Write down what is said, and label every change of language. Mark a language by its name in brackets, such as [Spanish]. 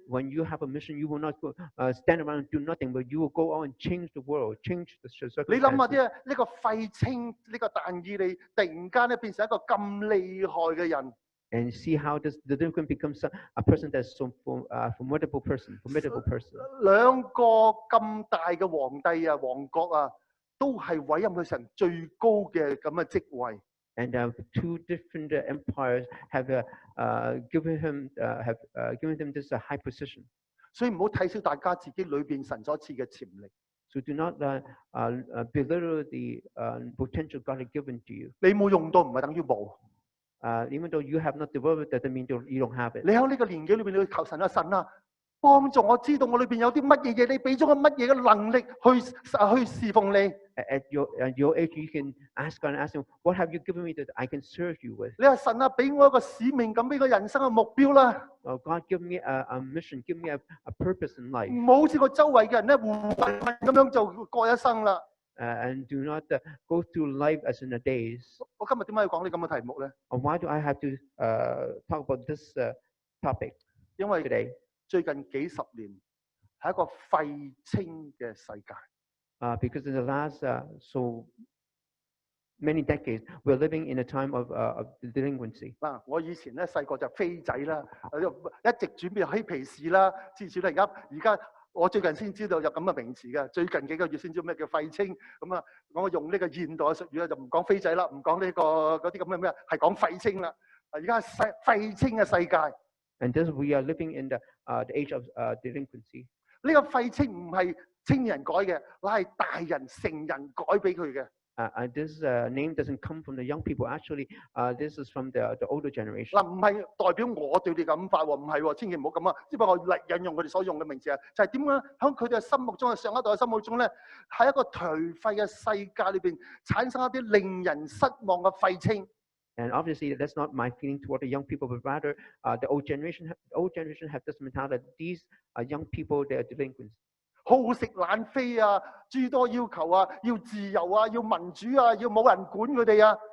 [English] When you have a mission, you will not stand around and do nothing, but you will go out and change the world, change the [Cantonese] 你諗下 [English] circumstances. [Cantonese] 啲呢個廢青呢個但以理，突然間咧變成一個咁厲害嘅人。 [English] And see how this delinquent becomes a person that's so formidable person. [Cantonese] 兩個咁大嘅皇帝啊、王國啊，都係委任佢成最高嘅咁嘅職位。 [English] And two different empires have given him this high position. [Cantonese] 所以唔好睇小大家自己裏邊神所賜嘅潛力。 [English] So do not belittle the potential God has given to you. [Cantonese] 你冇用到唔係等於冇。 [English] Even though you have not developed, that doesn't mean you don't have it. [Cantonese] 你喺呢個年紀裏邊，你要求神啊，神啊，幫助我知道我裏邊有啲乜嘢嘢，你俾咗我乜嘢嘅能力去侍奉你。 [English] At your age, you can ask God and ask Him, "What have you given me that I can serve you with?" [Cantonese] 你話神啊，俾我一個使命感，俾我人生嘅目標啦。 [English] God, give me a mission, give me a purpose in life, [Cantonese] 唔好似我周圍嘅人咧，胡混混咁樣就過一生啦。 [English] and do not go through life as in a days. [Cantonese] 我今日點解要講呢咁嘅題目咧？ [English] Why do I have to talk about this topic [Cantonese] 因為 [English] today? [Cantonese] 最近幾十年係一個廢青嘅世界。 [English] Because in the last so many decades, we're living in a time of delinquency. [Cantonese] 嗱，我以前咧細個就飛仔啦，一直轉變嬉皮士啦，至少咧而家我最近先知道有咁嘅名詞嘅，最近幾個月先知咩叫廢青。咁啊，我用呢個現代嘅術語咧，就唔講飛仔啦，唔講呢個嗰啲咁嘅咩，係講廢青啦。而家係廢青嘅世界。 [English] And thus we are living in the age of delinquency. [Cantonese] 呢個廢青唔係青年人改嘅，乃係大人成人改俾佢嘅。 [English] This name doesn't come from the young people. Actually, this is from the older generation. [Cantonese] 嗱，唔係代表我對你咁法喎，唔係喎，千祈唔好咁啊！只不過我引用佢哋所用嘅名詞啊，就係點樣喺佢哋嘅心目中、上一代嘅心目中咧，喺一個頹廢嘅世界裏邊產生一啲令人失望嘅廢青。 [English] And obviously, that's not my feeling toward the young people, but rather the old generation have this mentality. These young people, they are delinquents. [Cantonese] 好食懶飛啊，諸多要求啊，要自由啊，要民主啊，要冇人管佢哋啊。